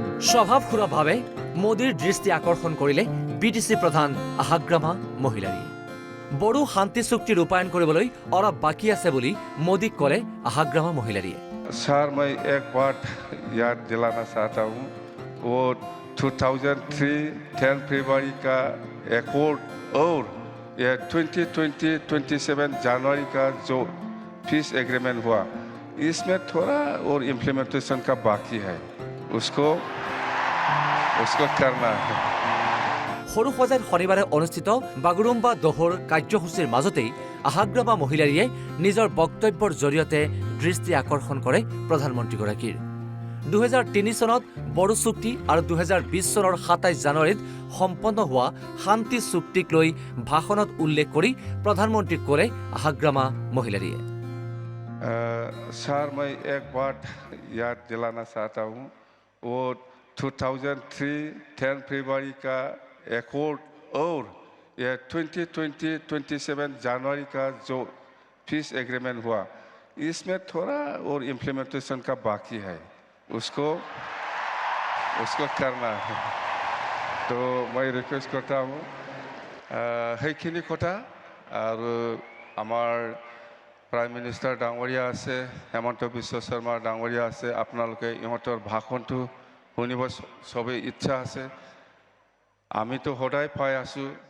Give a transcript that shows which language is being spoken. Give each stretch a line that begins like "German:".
Assamese: স্বভাৱসুলভভাৱে মোদীৰ দৃষ্টি আকৰ্ষণ কৰিলে বিটিচি প্ৰধান আহাগ্ৰামা মহিলাৰীয়ে। বড়ো শান্তি চুক্তি ৰূপায়ণ কৰিবলৈ অলপ বাকী আছে বুলি মোদীক ক'লে আহাগ্ৰামা মহিলাৰীয়ে।
Hindi: सर मैं एक बात याद दिलाना चाहता हूँ, वो 2003 10 फरवरी का एकॉर्ड और ये 2027 जनवरी का जो पीस एग्रीमेंट हुआ, इसमें थोड़ा और इम्प्लीमेंटेशन का बाकी है, उसको करना है।
Assamese: সৰু সজাইত শনিবাৰে অনুষ্ঠিত বাগুৰুম্বা দহৰ কাৰ্যসূচীৰ মাজতেই আহাগ্ৰামা মহিলাৰীয়ে নিজৰ বক্তব্যৰ জৰিয়তে দৃষ্টি আকৰ্ষণ কৰে প্ৰধানমন্ত্ৰীগৰাকীৰ। 2003 চনত বড়ো চুক্তি আৰু 2020 চনৰ 27 জানুৱাৰীত সম্পন্ন হোৱা শান্তি চুক্তিক লৈ ভাষণত উল্লেখ কৰি প্ৰধানমন্ত্ৰীক ক'লে আহাগ্ৰামা মহিলাৰীয়ে।
Hindi: सर मैं एक बात याद दिलाना चाहता हूँ, वो 2003 10 फरवरी का एकॉर्ड और ये 2027 जनवरी का जो पीस एग्रीमेंट हुआ, इसमें थोड़ा और इम्प्लीमेंटेशन का बाकी है, उसको करना है। तो मैं रिक्वेस्ट करता हूँ
Assamese: সেইখিনি কথা আৰু আমাৰ প্ৰাইম মিনিষ্টাৰ ডাঙৰীয়া আছে, হেমন্ত বিশ্ব শৰ্মা ডাঙৰীয়া আছে, আপোনালোকে ইহঁতৰ ভাষণটো শুনিব চবেই ইচ্ছা আছে, আমিতো সদায় পাই আছোঁ।